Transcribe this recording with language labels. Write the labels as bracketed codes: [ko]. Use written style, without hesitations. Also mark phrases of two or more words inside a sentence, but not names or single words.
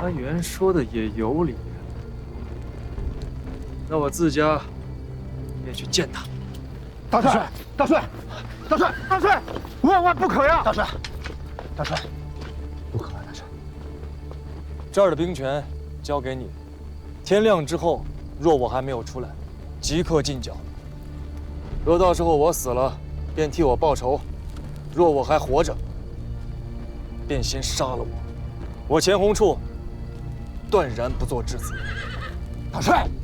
[zh] 安元说的也有理。那我自家也去见他。大帅，大帅，大帅，大帅，万万不可呀！大帅，大帅，不可啊！大帅，这儿的兵权交给你。天亮之後，若我還沒有出來，即刻進剿。若到時候我死了，便替我報仇；若我還活着，便先殺了我。我錢弘處斷然不做質子。大帥，